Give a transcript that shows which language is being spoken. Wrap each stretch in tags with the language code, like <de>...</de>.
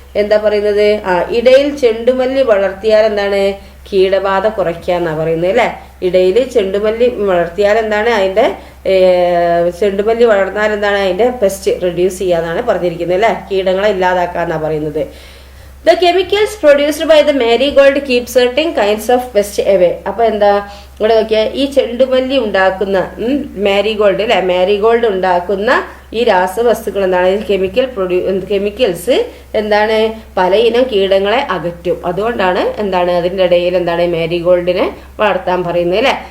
<ml>എന്താ പറയുന്നത്, ഇടയിൽ ചെണ്ടുമല്ലി വളർത്തിയാൽ എന്താണ് കീടബാധ കുറയ്ക്കാന്നാ പറയുന്നത് അല്ലെ. ഇടയിൽ ചെണ്ടുമല്ലി വളർത്തിയാൽ എന്താണ് അതിന്റെ ചെണ്ടുമല്ലി വളർന്നാൽ എന്താണ് അതിന്റെ പെസ്റ്റ് റെഡ്യൂസ് ചെയ്യാന്നാണ് പറഞ്ഞിരിക്കുന്നത് അല്ലെ, കീടങ്ങളെ ഇല്ലാതാക്കാന്നാ പറയുന്നത്.</ml> <en>The chemicals produced by the marigold keep certain kinds of pests away.</en> <ml>അപ്പൊ എന്താ ഇവിടെ നോക്കിയാൽ ഈ ചെണ്ടുമല്ലി ഉണ്ടാക്കുന്ന മാരിഗോൾഡ് അല്ലെ, മാരിഗോൾഡ് ഉണ്ടാക്കുന്ന ഈ രാസവസ്തുക്കൾ എന്താണ് കെമിക്കൽസ് എന്താണ് പല ഇനം കീടങ്ങളെ അകറ്റും. അതുകൊണ്ടാണ് എന്താണ് അതിൻ്റെ ഇടയിൽ എന്താണ് മാരിഗോൾഡിനെ വളർത്താൻ പറയുന്നത് അല്ലെ.</ml>